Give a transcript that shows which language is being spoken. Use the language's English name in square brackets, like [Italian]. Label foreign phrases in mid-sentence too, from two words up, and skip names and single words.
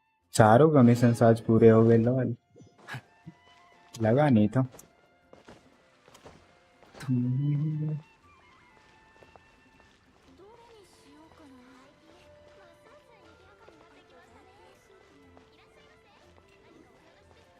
[Hindi] चारों कमीशन आज पूरे हो गए। लॉल, लगा नहीं था। [Japanese] どれにしようかな。ますます賑やかになってきましたね。いらっしゃいませ。何かお探しですか？